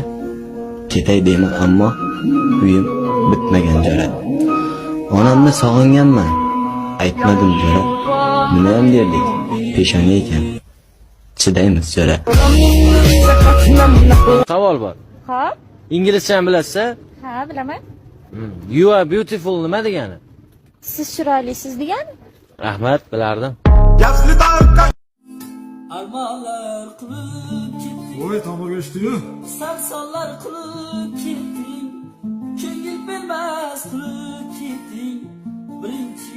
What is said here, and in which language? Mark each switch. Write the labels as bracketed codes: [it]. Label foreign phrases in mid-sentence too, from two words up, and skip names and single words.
[uz] Ketay deyman ammo uyim bitmagan jo'ra. Onamni sog'inganman, aytmadim jo'ra. Nima ham derdik, peshona ekan. Chidaymiz jo'ra. Savol bor. Ha? Inglizcha bilasizmi? Ha, bilaman. [en] You are beautiful [uz] nima degani? Siz chiroylisiz degani? Rahmat, bilardim. Armalar qilib ketding, Voy tomog'i eshitdi-yu. sarsonlar qilib ketding, ko'ngil bermas qilib ketding.